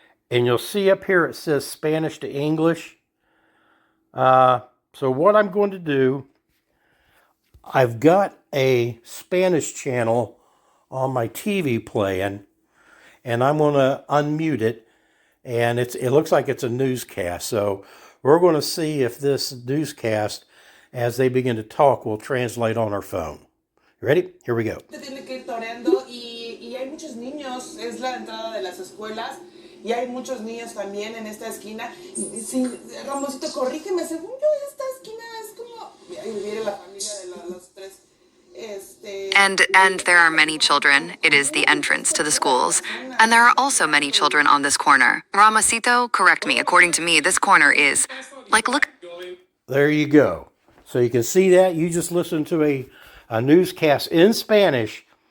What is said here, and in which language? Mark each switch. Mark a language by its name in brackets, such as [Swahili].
[English] And you'll see up here it says Spanish to English. So what I'm going to do, I've got a Spanish channel on my TV playing, and I'm going to unmute it. And it looks like it's a newscast. So we're going to see if this newscast, as they begin to talk, will translate on our phone. You ready? Here we go. [Spanish] Y hay muchos niños, es la entrada de las escuelas, y hay muchos niños también en esta esquina. Sí, Ramosito, corrígeme, según yo, esta esquina es como... Ahí viene la familia de los tres. [English] And there are many children. It is the entrance to the schools. And there are also many children on this corner. Ramasito, correct me. According to me, this corner is... look... There you go. So you can see that. You just listened to a newscast in Spanish.